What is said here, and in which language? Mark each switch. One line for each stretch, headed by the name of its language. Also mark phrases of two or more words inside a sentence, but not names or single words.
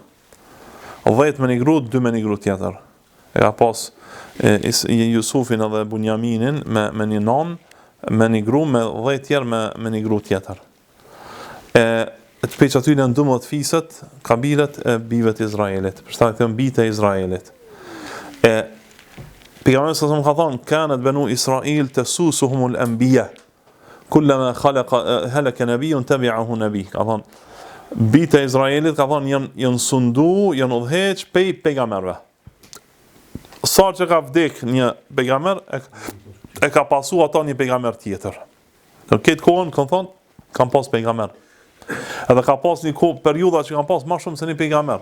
Albanian: 10 me një grua, 2 me një grua tjetër. E ka pas Jusufin edhe Bunjaminin me një non, me një grua, me 10 tjerë me një grua tjetër. Të peq aty në 12 fiset, kabilet e bive të Izraelit. Për shkak të bijtë e Izraelit. Pejgamberi sa ka thonë,
Arabic: كانت بنو إسرائيل تسوسهم الأنبياء. كلما هلك نبي تبعه نبي.
Albanian: Ka thonë, bijtë e Izraelit ka thonë janë sundu, janë udhëheq pej pejgamberëve. Sa që ka vdek një pejgamber, e ka pasu ata një pejgamber tjetër. Në këtë kohën, kanë thonë, kanë pas pejgamber. Edhe ka pas një periudha që kanë pas më shumë se një pejgamber.